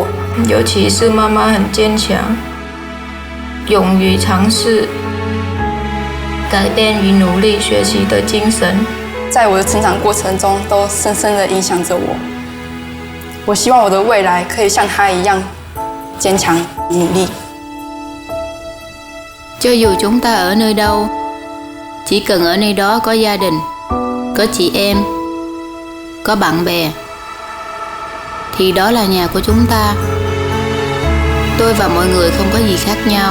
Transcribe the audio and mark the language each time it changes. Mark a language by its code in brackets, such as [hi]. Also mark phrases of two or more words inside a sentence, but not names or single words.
[zh] 尤其是妈妈很坚强，勇于尝试，改变与努力学习的精神，在我的成长过程中都深深的影响着我。我希望我的未来可以像她一样坚强努力。 [vi] Cho dù chúng ta ở nơi đâu, chỉ cần ở nơi đó có gia đình, có chị em, có bạn bè, thì đó là nhà của chúng ta. Tôi và mọi người không có gì khác nhau.